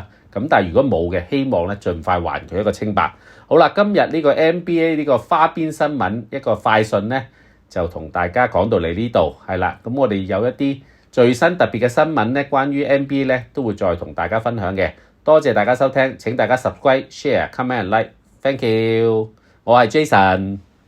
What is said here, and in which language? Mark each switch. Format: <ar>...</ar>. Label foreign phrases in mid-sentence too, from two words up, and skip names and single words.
<yue>咁但係如果冇嘅，希望咧盡快還佢一個清白。好啦，今日呢個 NBA 呢個花邊新聞一個快訊咧，就同大家講到嚟呢度係啦。咁我哋有一啲最新特別嘅新聞咧，關於 NBA 咧都會再同大家分享嘅。多謝大家收聽，請大家</yue> <en>subscribe、share、comment、like，thank you。</en> <yue>我係 Jason。</yue>